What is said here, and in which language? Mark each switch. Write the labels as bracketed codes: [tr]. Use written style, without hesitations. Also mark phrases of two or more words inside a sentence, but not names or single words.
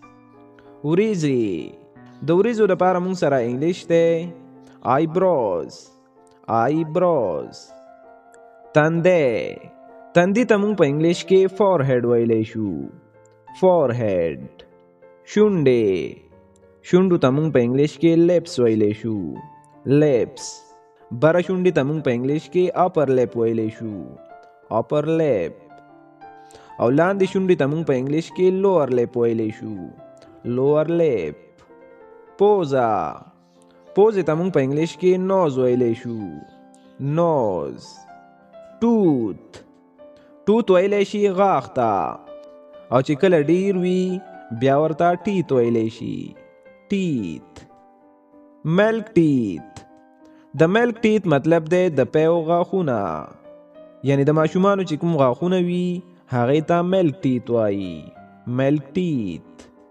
[ps] وریځې د وریځو لپاره موږ سره انګلیش دی [en] eyebrows eyebrows [ps] تندی تندي ته موږ په انګلیش کې forehead ویلی شو forehead شونډې شونډو ته موږ په انګلیش کې lips ویلی شو lips بره شونډې ته موږ په انګلیش کې [en] upper lip [ps] ویلی شو [en] upper lip [ps] او لاندې شونډې ته موږ په انګلیش کې [en] lower lip [ps] ویلی شو [en] lower lip [ps] پوزه پوزې ته موږ په انګلیش کې نوز ویلی شو نوز [en] tooth tooth [ps] ویلی شي غاښ ته او چې کله ډیر وي بیا ورته ټیت ویلی شي [en] teeth milk teeth [ps] د [en] milk teeth [ps] مطلب دی د پیو غاښونه یعنی د ماشومانو چې کوم غاښونه وي هغې ته [en] milk teeth [ps] وایي [en] milk teeth